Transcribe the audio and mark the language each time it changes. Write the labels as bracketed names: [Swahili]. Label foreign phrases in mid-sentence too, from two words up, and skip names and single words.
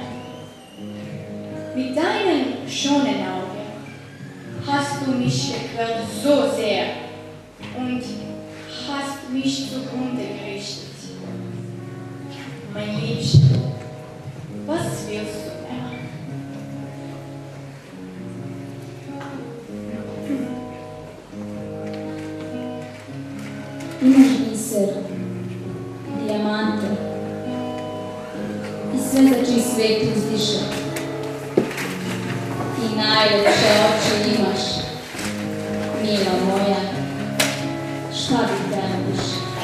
[German] Mit deinen schönen Augen hast du mich gequält so sehr und hast mich zugrunde gerichtet. Mein Liebchen, was willst du mehr? [Serbian] Imaš biser, dijamante i sve za čiji svet uzdiše. I najlepše oči imaš, mila moja, šta bi treba više?